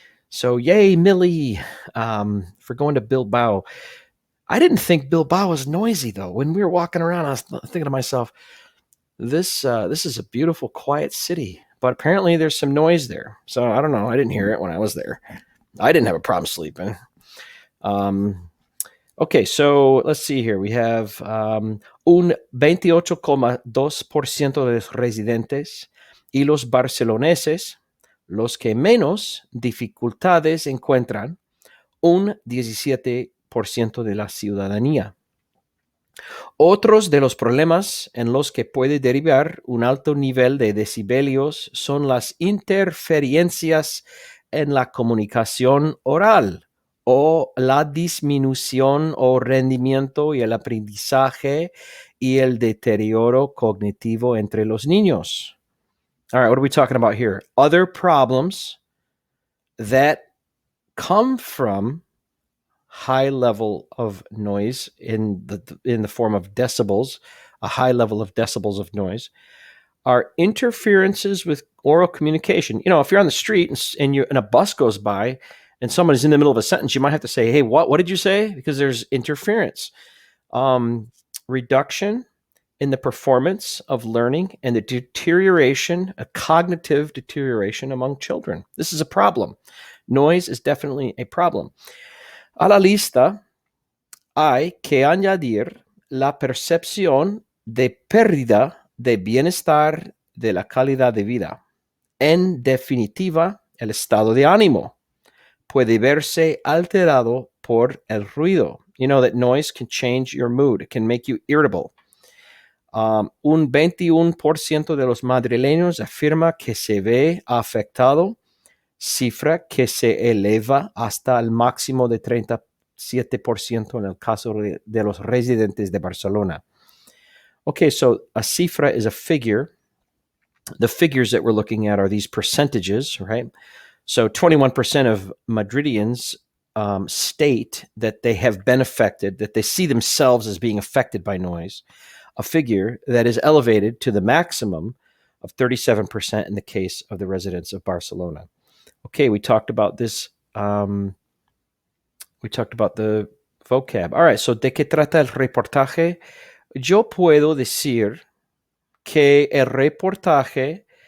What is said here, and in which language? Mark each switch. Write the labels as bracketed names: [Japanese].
[English] So yay, Millie, for going to Bilbao. I didn't think Bilbao was noisy, though. When we were walking around, I was thinking to myself, this is a beautiful, quiet city. But apparently there's some noise there. So I don't know. I didn't hear it when I was there. I didn't have a problem sleeping. Okay, so let's see here. We have [Spanish] un 28,2% de los residentes y los barceloneses, los que menos dificultades encuentran, un 17% de la ciudadanía. Otros de los problemas en los que puede derivar un alto nivel de decibelios son las interferencias en la comunicación oral o la disminución o rendimiento y el aprendizaje y el deterioro cognitivo entre los niños. [English] All right, what are we talking about here? Other problems that come from high level of noise in the form of decibels, a high level of decibels of noise, are interferences with oral communication. You know, if you're on the street and a bus goes by and someone's in the middle of a sentence, you might have to say, hey, what did you say? Because there's interference. Reduction in the performance of learning and the deterioration, a cognitive deterioration among children. This is a problem. Noise is definitely a problem. [Spanish] A la lista hay que añadir la percepción de pérdida de bienestar de la calidad de vida. En definitiva, el estado de ánimo puede verse alterado por el ruido. [English] You know that noise can change your mood. It can make you irritable. [Spanish] Un 21% de los madrileños afirma que se ve afectado, cifra que se eleva hasta el máximo de 7% en el caso de los residentes de Barcelona. [English] Okay, so a cifra is a figure. The figures that we're looking at are these percentages, right? So 21% of Madridians state that they have been affected, that they see themselves as being affected by noise, a figure that is elevated to the maximum of 37% in the case of the residents of Barcelona. Okay, we talked about this. We talked about the vocab. All right, so [Spanish] ¿de qué trata el reportaje? Yo puedo decir que el reportaje...